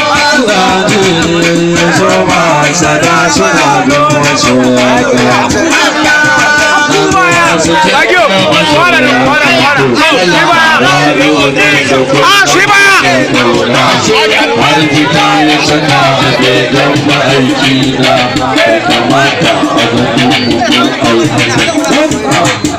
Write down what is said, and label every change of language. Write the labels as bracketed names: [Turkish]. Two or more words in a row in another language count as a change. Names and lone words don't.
[Hausa] Allah ne ya zo ba sada suna don masoyana. [English] Thank you. [Spanish] Para, para, para. Ah, sí, vaya. [Hausa] Har gida ya saka a gidan ma'aiki na. Bai kamata a ga mugun aiki.